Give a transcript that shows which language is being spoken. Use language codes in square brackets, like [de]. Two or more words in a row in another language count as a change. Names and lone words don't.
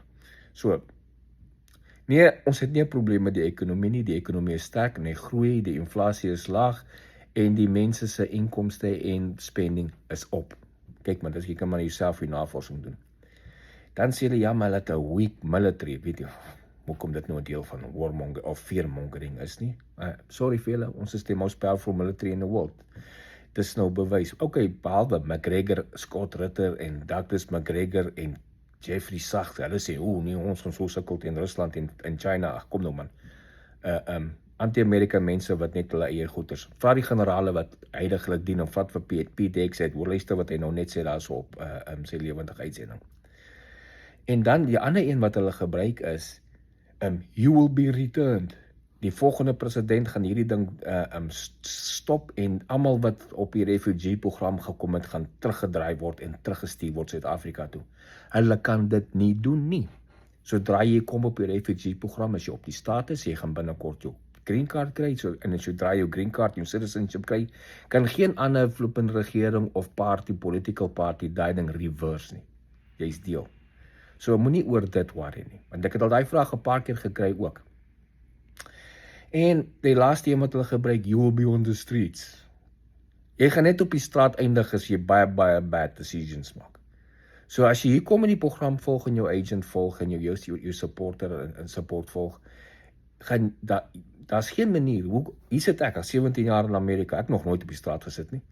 [af] So, nee, ons het nie 'n probleem met die ekonomie nie, die ekonomie is sterk en hy groei, die inflasie is laag en die mense se inkomste en spending is op. Kyk maar, jy kan maar jouself die navorsing doen. Dan sê hulle, ja, maar hulle het 'n [en] weak military, [af] weet jy, hoekom dit nou 'n deel van warmongering of fearmongering is nie. Sorry vir julle, ons is [en] the most powerful military in the world. [af] Dis nou bewys. Okay, behalwe McGregor, Scott Ritter en Douglas McGregor en Jeffrey Sachs, hulle sê, nee, ons gaan so sukkel teen Rusland en China, ag kom nou man. Anti-Amerika mense wat net hulle eie goeders. Vra die generale wat heiliglik dien, of vat vir Pete Hegseth, luister wat hy nou net sê daar so op sy lewendige uitsending. En dan die ander een wat hulle gebruik is, [en] you will be returned. [af] Die volgende president gaan hierdie ding stop en almal wat op die refugee-program gekom het, gaan teruggedraai word en teruggestuur word Suid-Afrika toe. Hulle kan dit nie doen nie. Sodra jy kom op die refugee-program, as jy op die status, jy gaan binnekort jou [en] green card [af] kry, en as sodra jou [en] green card, [af] jou citizenship kry, kan geen ander flippende regering of [en] political party [af] daai ding reverse nie. Jy's deel. So moenie oor dit worry nie, want ek het al daai vraag 'n paar keer gekry ook. En die laaste een wat hulle gebruik, [en] you will be on the streets. [af] Jy gaan net op die straat eindig as jy baie [en] bad decisions [af] maak. So as jy hier kom in die program volg en jou agent volg en jou supporter en support volg, gaan daar's geen manier, hier sit ek al 17 jaar in Amerika, ek nog nooit op die straat gesit nie.